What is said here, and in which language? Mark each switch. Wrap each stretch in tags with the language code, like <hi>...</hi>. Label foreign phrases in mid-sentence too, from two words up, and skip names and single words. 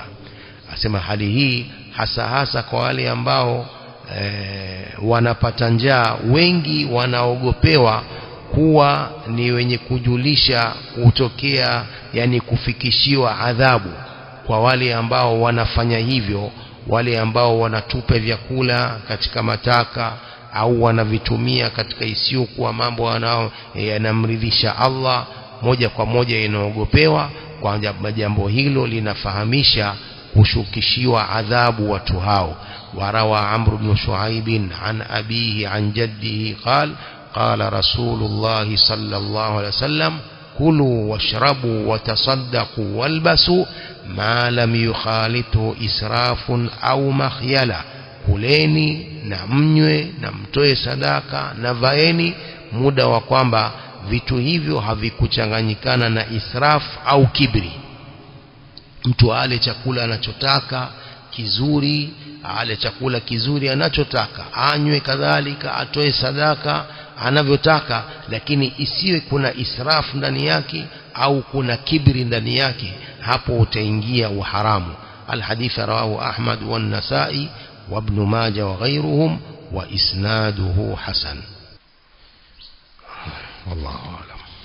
<sw>Asema hali hii hasa kwa wale ambao wanapata njaa, wengi wanaogopewa kuwa ni wenye kujulisha kutokea, yani kufikishiwa adhabu kwa wale ambao wanafanya hivyo, wale ambao wanatupa vyakula katika mataka au wanavitumia katika isiyokuwa mambo yanamridhisha Allah, moja kwa moja inaogopewa. Kwa jambo hilo linafahamisha kushukishiwa adhabu watu hao.</sw> <ar>وروى عمرو بن شعيب عن أبيه عن جده قال قال رسول الله صلى الله عليه وسلم كلوا واشربوا وتصدقوا والبسوا ما لم يخالطه إسراف أو مخيلة.</ar> <sw>kuleni na mnywe na mtoe sadaka na vaeni, muda wa kwamba vitu hivyo havikuchanganyikana na israf au kibri. Mtu ale chakula anachotaka kizuri, ale chakula kizuri anachotaka, anywe kadhalika, atoe sadaka anavyotaka, lakini isiwe kuna israfu ndani yake au kuna kibri ndani yake, hapo utaingia uharamu.</sw> <ar>الحديث رواه أحمد والنسائي وابن ماجه وغيرهم وإسناده حسن. والله أعلم.</ar>